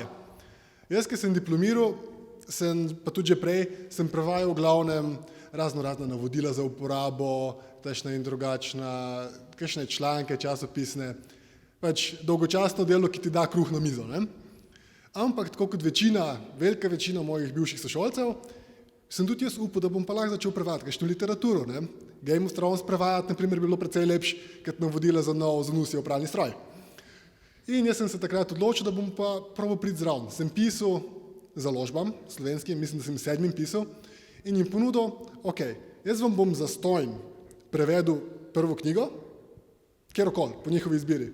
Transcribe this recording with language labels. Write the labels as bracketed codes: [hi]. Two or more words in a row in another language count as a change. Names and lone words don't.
[sl] Jaz, ki sem diplomiral, pa tudi že prej, sem prevajal v glavnem razna navodila za uporabo, takšna in drugačna, kakšne članke, časopisne, pač dolgočasno delo, ki ti da kruh na mizo. Ne? Ampak tako kot velika večina mojih bivših sošolcev, sem tudi jaz upal, da bom pa lahko začel prevajati kakšno literaturo. Ne? Game of Thrones prevajati, na primer, bi bilo precej lepše, kot navodila za nov Zanusijev pralni stroj. In jaz sem se takrat odločil, da bom pa probal priti zraven. Sem pisal založbam slovenskim, mislim, da sem 7 pisal, in jim ponudil, ok, jaz vam bom zastonj prevedel prvo knjigo, kjerokoli, po njihovi izbiri.